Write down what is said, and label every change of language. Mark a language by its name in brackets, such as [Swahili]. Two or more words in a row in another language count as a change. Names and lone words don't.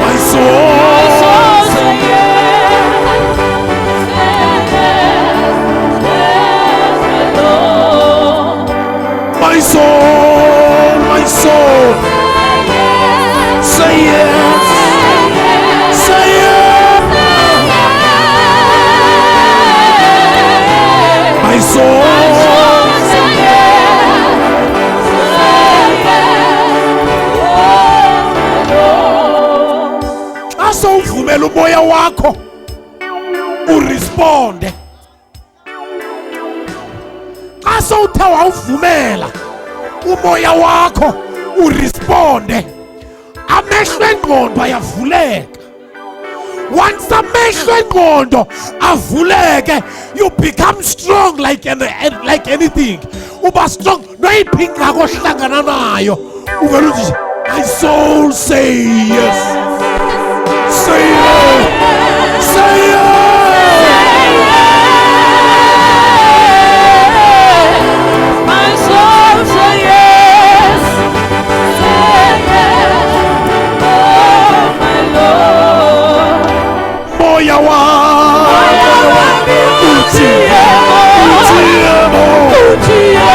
[English] My soul say yes, my soul say yes, say yes. My soul say yes. [Xhosa] Xa sowuvumela umoya wakho uresponde, xa sowuthe wawuvumela umoya wakho uresponde, amehlo engqondo ayavuleka. Once amehlo engqondo avuleke, [English] you become strong like anything. [Xhosa] Uba strong noyiphi ingxaki ohlangana nayo, uvele uthi [English] my soul say yes, say yes, say yes. My soul say yes, say yes, oh my Lord. [Zulu] Moya wami uthi